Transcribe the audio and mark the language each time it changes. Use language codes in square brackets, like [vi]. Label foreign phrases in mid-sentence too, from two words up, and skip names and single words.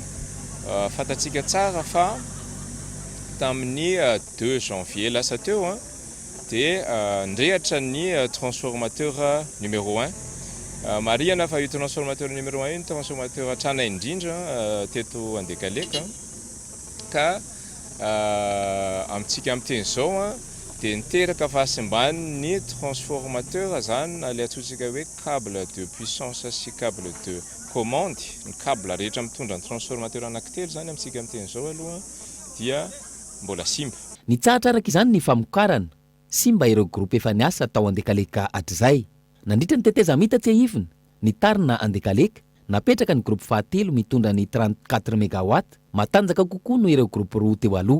[mg] Fantatsika tsara fa tamin'ny 2 janvier lasa teo dia nirehatra ny [fr] transformateur numéro [mg] 1. Marihana fa io [fr] transformateur numéro [mg] 1 io ny transformateur trana indrindra teto Andekaleka ka amintsika amin'iteny izao dia niteraka fahasimbany ny transformateur zany le atsotsika hoe [fr] câble de puissance [mg] sy [fr] câble de commande [mg] ny câble rehetra mitondra ny transformateur anankitelo zany amintsika amin'iteny izao aloha dia mbola simba. Ny tsara araka izany ny famokarana simba ireo groupe efa niasa tao Andekaleka hatrizay. Nandritra ny teteza mitatsy ahivina ny tarina Andekaleka napetraka ny groupe fahatelo mitondra ny 34 mégawatt matanjaka kokoa no ireo groupe roa teo aloha.